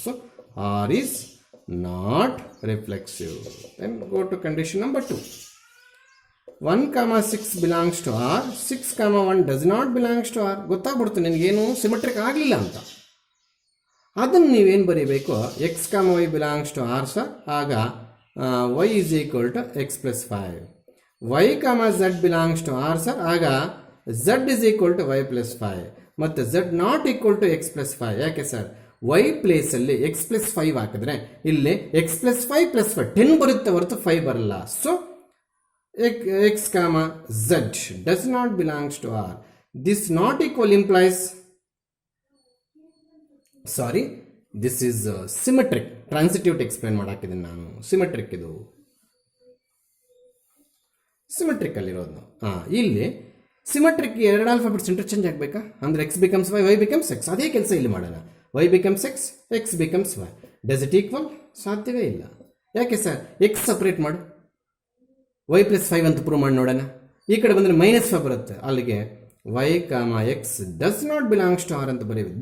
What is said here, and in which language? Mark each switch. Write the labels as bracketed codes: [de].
[en] So R is not reflexive. Then go to condition number 2. 1, 6 belongs to R. 6, 1 does not belongs to R. [kn] ಗೊತ್ತಾಗ್ಬಿಡ್ತು ನಿನಗೇನು symmetric ಆಗಲಿಲ್ಲ ಅಂತ. ಅದನ್ನು ನೀವೇನು ಬರೀಬೇಕು, [en] X Y belongs to R [kn] sir. [en] ಆಗ y is equal to x plus 5. y, z belongs to r sir. ಆಗ z is equal to y plus 5. ಮತ್ತು z not equal to x plus 5. [kn] ಯಾಕೆ sir? y ಪ್ಲೇಸಲ್ಲಿ x plus 5 ಹಾಕಿದ್ರೆ ಇಲ್ಲಿ x plus 5 plus 5 10 ಬರುತ್ತೆ ಹೊರತು 5 ಬರಲ್ಲ. [en] So x, z does not belongs to r. This not equal implies, sorry, this is symmetric. [kn] Transitive explain ಮಾಡಾಕಿದ್ದೀನಿ ನಾನು. Symmetric, ಇದು symmetric ಅಲ್ಲಿರೋದು. ಇಲ್ಲಿ ಸಿಮೆಟ್ರಿಕ್ 2 ಆಲ್ಫಾಬೆಟ್ಸ್ ಇಂಟರ್ಚೇಂಜ್ ಆಗಬೇಕಾ? [en] ಅಂದರೆ X becomes Y, Y becomes X. [kn] ಅದೇ ಕೆಲಸ ಇಲ್ಲಿ ಮಾಡೋಣ. [en] Y becomes X, X becomes Y. Does it equal? [kn] ಸಾಧ್ಯವೇ ಇಲ್ಲ. ಯಾಕೆ ಸರ್? ಎಕ್ಸ್ ಸಪ್ರೇಟ್ ಮಾಡು, ವೈ ಪ್ಲಸ್ 5 ಅಂತ ಪ್ರೂವ್ ಮಾಡಿ ನೋಡೋಣ. ಈ ಕಡೆ ಬಂದರೆ -5 ಬರುತ್ತೆ. [en] ಅಲ್ಲಿಗೆ y, x does not belongs to r [kn] ಅಂತ ಬರೀಬೇಕು.